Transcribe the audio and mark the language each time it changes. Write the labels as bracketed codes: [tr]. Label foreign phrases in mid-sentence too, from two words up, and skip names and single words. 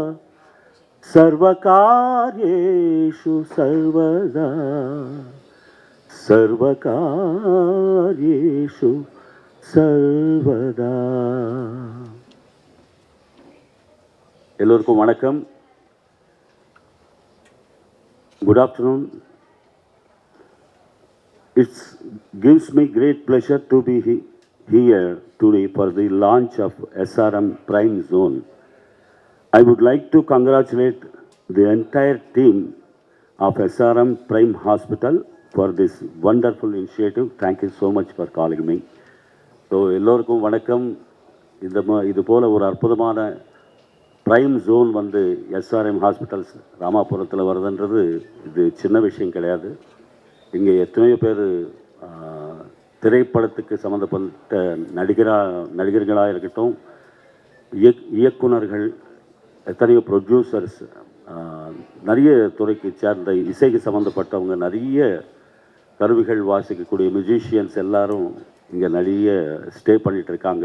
[sa] सर्वकार्येषु सर्वदा सर्वकार्येषु सर्वदा. [ta] எல்லோருக்கும் வணக்கம். [en] Good afternoon. It gives me great pleasure to be here today for the launch of SRM Prime Zone. I would like to congratulate the entire team of SRM Prime Hospital for this wonderful initiative. Thank you so much for calling me. So, [ta] எல்லோருக்கும் வணக்கம். இது போல ஒரு அற்புதமான ப்ரைம் ஜோன் வந்து எஸ்ஆர்எம் ஹாஸ்பிட்டல்ஸ் ராமாபுரத்தில் வருதுன்றது இது சின்ன விஷயம் கிடையாது. இங்கே எத்தனையோ பேர் திரைப்படத்துக்கு சம்மந்தப்பட்ட நடிகர்களாக இருக்கட்டும், இயக்குனர்கள், எத்தனையோ ப்ரொடியூசர்ஸ், நிறைய துறைக்கு சேர்ந்த இசைக்கு சம்மந்தப்பட்டவங்க, நிறைய கருவிகள் வாசிக்கக்கூடிய மியூசிஷியன்ஸ் எல்லாரும் இங்கே நிறைய ஸ்டே பண்ணிகிட்ருக்காங்க.